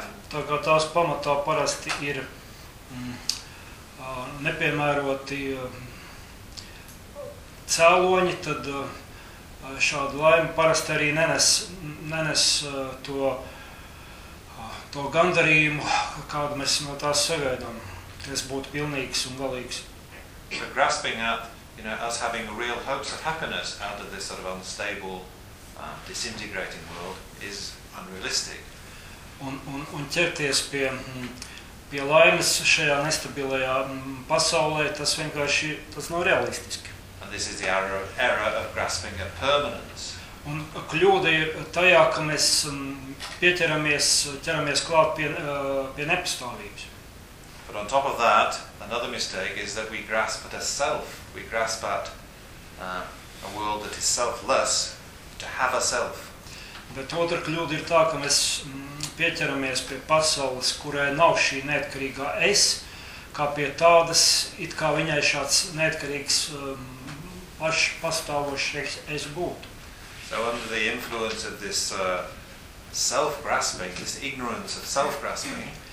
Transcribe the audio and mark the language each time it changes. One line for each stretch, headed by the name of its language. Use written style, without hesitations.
Latvian: Tā kā tās pamatā parasti ir nepiemēroti cēloņi, tad šādu laimi parasti arī nenes to gandarījumu, kādu mēs no tās sagaidām, kas būtu pilnīgs un galīgs.
English: So grasping at, you know, us having real hopes of happiness out of this sort of unstable, disintegrating world is unrealistic.
Latvian: Un ķerties pie laimes šajā nestabilajā pasaulē, tas vienkārši tas nav realistiski.
English: And this is the error of grasping at permanence.
Latvian: Un kļūda ir tajā, ka mēs ķeramies klāt pie nepastāvības.
English: But on top of that, another mistake is that we grasp at a self. We grasp at a world that is selfless, to have a self.
Latvian: Bet otra kļūda ir tā, ka mēs pieķeramies pie pasaules, kurai nav šī neatkarīgā es, kā pie tādas, it kā viņai šāds neatkarīgs paši pastāvošs es būtu.
English: So under the influence of this self-grasping, this ignorance of self-grasping.